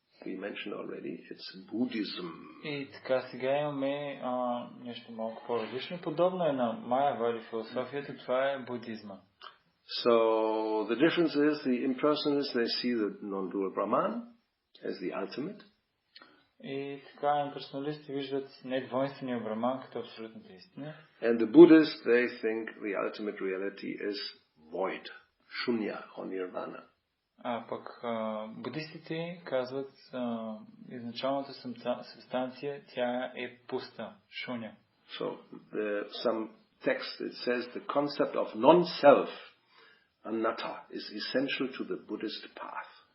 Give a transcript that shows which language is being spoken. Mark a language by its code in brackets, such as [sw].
[en] We mentioned already, it's Buddhism. [bg] И така сега имаме нещо малко по-различно. Подобно е на Майявади философията, това е будизма. [en] So the difference is the impersonalists, they see the non-dual Brahman as the ultimate. [bg] И така имперсоналистите виждат недвойствения Браман като абсолютната истина. [en] And the Buddhists, they think the ultimate reality is void, shunya or nirvana. [bg] А пък будистите казват изначалната субстанция, тя е пуста, шуня. [en] So some text, it says the concept of non-self, anatta, is essential to the Buddhist path.